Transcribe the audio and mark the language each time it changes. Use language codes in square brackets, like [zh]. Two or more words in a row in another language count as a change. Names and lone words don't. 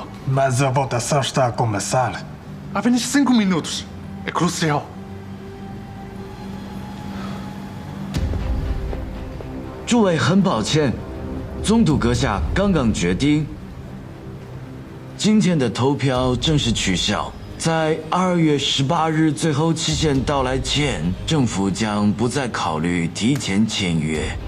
[pt] Mas a votação está a começar. Apenas 5 minutos. É crucial. [zh] 诸位很抱歉，总督阁下刚刚决定，今天的投票正式取消。在2月18日最后期限到来前，政府将不再考虑提前签约。